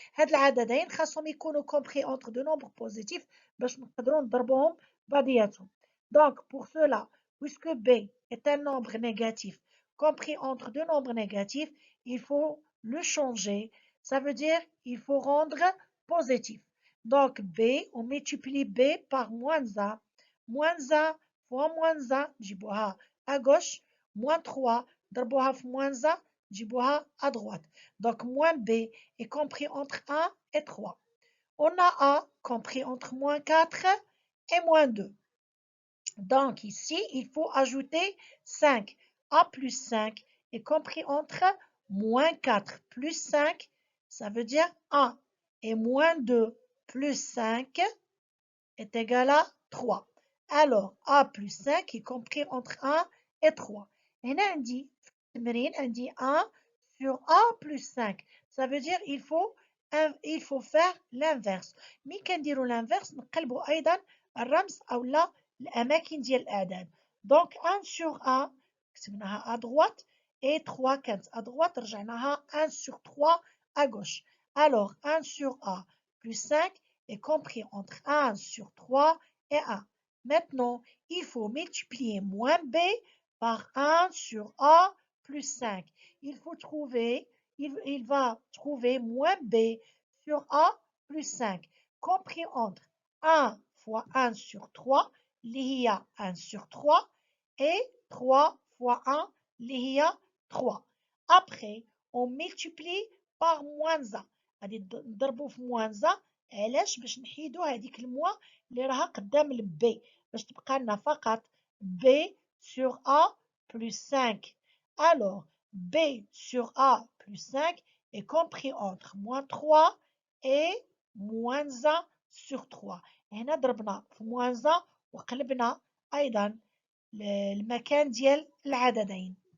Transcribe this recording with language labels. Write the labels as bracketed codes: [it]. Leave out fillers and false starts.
[ar] هاد العددين خاصهم يكونوا [fr] compris entre deux nombres positifs [ar] باش نقدروا نضربوهم بعضياتهم. [fr] Donc pour cela, puisque B est un nombre négatif compris entre deux nombres négatifs, il faut le changer. Ça veut dire il faut rendre positif. Donc B, on multiplie B par moins 1. Moins 1 fois moins 1, [ar] نجيبوها [fr] à gauche. Moins 3, [ar] ضربوها في [fr] moins 1, نجيبوها à droite. Donc moins B est compris entre 1 et 3. On a A compris entre moins 4 et moins 2. Donc ici, il faut ajouter 5. A plus 5 est compris entre moins 4 plus 5, ça veut dire 1. Et moins 2 plus 5 est égal à 3. Alors, A plus 5 est compris entre 1 et 3. Et on dit 1 sur A plus 5. Ça veut dire il faut faire l'inverse. [ar] ملي كنديروا l'inverse نقلبوا أيضا الرمز أو لا الأماكن ديال الأعداد. [fr] Donc 1 sur A [ar] كتبناها [fr] à droite et 3 كانت à droite [ar] رجعناها [fr] 1 sur 3 à gauche. Alors 1 sur A plus 5 est compris entre 1 sur 3 et 1. Maintenant, il faut multiplier moins B par 1 sur A plus 5. Il va trouver moins B sur A plus 5, compris entre 1 fois 1 sur 3, [ar] اللي هي [fr] 1 sur 3, et 3 fois 1, اللي هي 3. Après, on multiplie par moins 1. [ar] غادي نضربو في moins 1. علاش؟ باش نحيدو هذيك الموا اللي راها قدام البي باش تبقى لنا فقط [fr] B sur A plus 5. Alors, B sur A plus 5 est compris entre moins 3 et moins 1 sur 3. [ar] هنا ضربنا في moins 1 وقلبنا أيضا المكان ديال العددين.